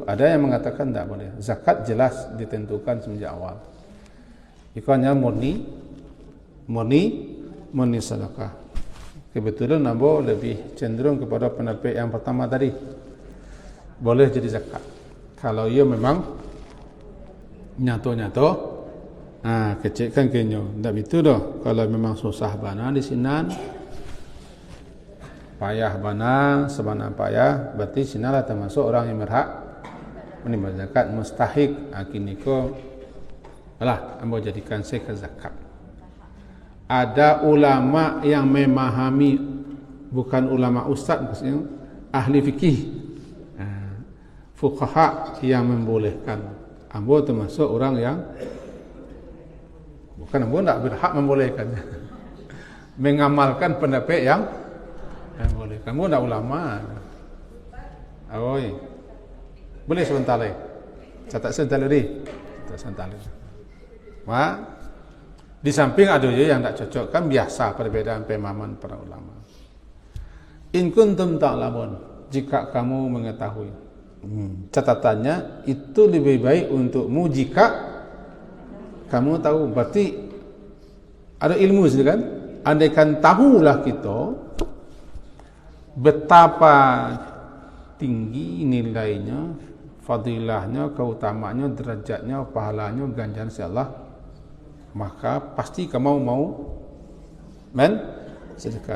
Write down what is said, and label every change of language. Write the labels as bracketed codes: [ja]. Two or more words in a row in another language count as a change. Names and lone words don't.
[id] Ada yang mengatakan tidak boleh. Zakat jelas ditentukan semenjak awal. Itu hanya murni sedekah. Kebetulan Nabo lebih cenderung kepada pendapat yang pertama tadi. [min] Boleh jadi zakat. Kalau ia memang nyato-nyato, kecikkan kenyo. Tak betul dah. Kalau memang susah bana di sinan, payah bana, sebana payah, [id] berarti sinalah termasuk orang yang berhak menerima zakat mustahik. [min] Kini ko, alah, ambo jadikan saya ke zakat. [id] Ada ulama yang memahami, bukan ulama ustaz, maksudnya ahli fikih, fuqaha yang membolehkan. Ambo termasuk orang yang bukan ambo tak berhak membolehkan, mengamalkan pendapat yang boleh. Kamu tak ulama. Oi. Boleh sebentar lagi. Catat sebentar lagi. Tak sebentar lagi. Di samping ada je yang tak cocok, kan biasa perbezaan pemahaman para ulama. [ar] إن كنتم تعلمون, [id] jika kamu mengetahui. Catatannya itu lebih baik untukmu jika kamu tahu. Berarti ada ilmu sini kan? Andaikan tahulah kita betapa tinggi nilainya, fadilahnya, keutamaannya, derajatnya, pahalanya, ganjaran si Allah, maka pasti kamu mau sedekah.